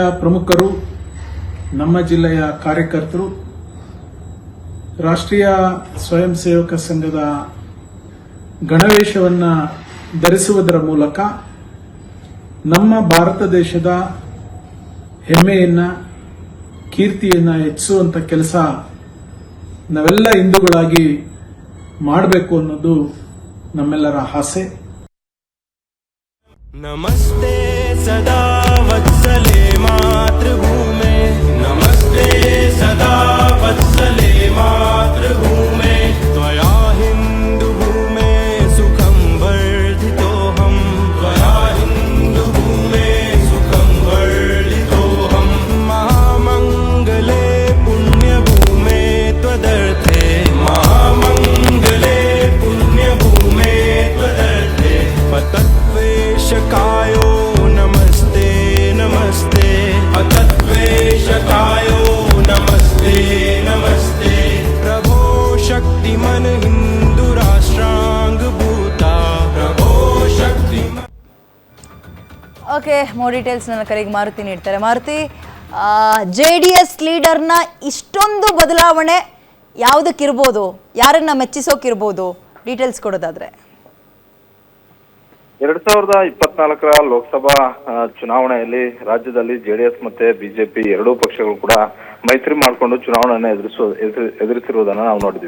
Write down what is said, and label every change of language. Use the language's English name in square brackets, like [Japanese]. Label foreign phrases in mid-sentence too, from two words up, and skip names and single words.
[Kannada] ಪ್ರಮುಖರು, ನಮ್ಮ ಜಿಲ್ಲೆಯ ಕಾರ್ಯಕರ್ತರು ರಾಷ್ಟ್ರೀಯ ಸ್ವಯಂ ಸೇವಕ ಸಂಘದ ಗಣವೇಶವನ್ನ ಧರಿಸುವುದರ ಮೂಲಕ ನಮ್ಮ ಭಾರತ ದೇಶದ ಹೆಮ್ಮೆಯನ್ನ, ಕೀರ್ತಿಯನ್ನ ಹೆಚ್ಚಿಸುವಂತ ಕೆಲಸ ನಾವೆಲ್ಲ ಹಿಂದೂಗಳಾಗಿ ಮಾಡಬೇಕು ಅನ್ನೋದು ನಮ್ಮೆಲ್ಲರ ಆಸೆ. [Sanskrit] ನಮಸ್ತೆ ಸದಾ ವತ್ಸಲೆ ಮಾತೃಭೂಮೆ, ನಮಸ್ತೆ ಸದಾ ವತ್ಸಲೆ ಮಾತೃಭೂಮೆ, ತ್ವಯಾ ಹಿಂದೂ ಭೂಮೆ ಸುಖಂ ವರ್ಧಿತೋಹಂ, ತ್ವಯಾ ಹಿಂದೂ ಭೂಮೆ ಸುಖಂ ವರ್ಧಿತೋಹಂ, ಮಹಾಮಂಗಲೆ ಪುಣ್ಯ ಭೂಮೆ ತ್ವದರ್ಥೆ, ಮಹಾಮಂಗಲೆ ಪುಣ್ಯ ಭೂಮೆ ತ್ವದರ್ಥೆ, ಪತತ್ವೇಷಕಾಯೋ ನಮಸ್ತೆ ನಮಸ್ತೆ, ಪತತ್ವೇಷಕಾಯೋ ನಮಸ್ತೆ शक्तिमन हिंदू राष्ट्रांग भूता प्रभो शक्तिमन. [Kannada] ಓಕೆ, [English] more details [Kannada] ನನ್ನ ಕರೆಗೆ ಮಾರುತಿ ನೀಡ್ತಾರೆ. ಮಾರುತಿ, JDS ಲೀಡರ್ನ ಇಷ್ಟೊಂದು ಬದಲಾವಣೆ ಯಾವುದಕ್ಕಿರ್ಬೋದು, ಯಾರನ್ನ ಮೆಚ್ಚಿಸೋಕಿರ್ಬೋದು, ಡೀಟೇಲ್ಸ್ ಕೊಡೋದಾದ್ರೆ? 2024 ಲೋಕಸಭಾ ಚುನಾವಣೆಯಲ್ಲಿ ರಾಜ್ಯದಲ್ಲಿ ಜೆಡಿಎಸ್ ಮತ್ತೆ ಬಿಜೆಪಿ ಎರಡೂ ಪಕ್ಷಗಳು ಕೂಡ ಮೈತ್ರಿ ಮಾಡಿಕೊಂಡು ಚುನಾವಣೆಯನ್ನು ಎದುರಿಸಿರುವುದನ್ನು ನಾವು ನೋಡಿದ್ವಿ.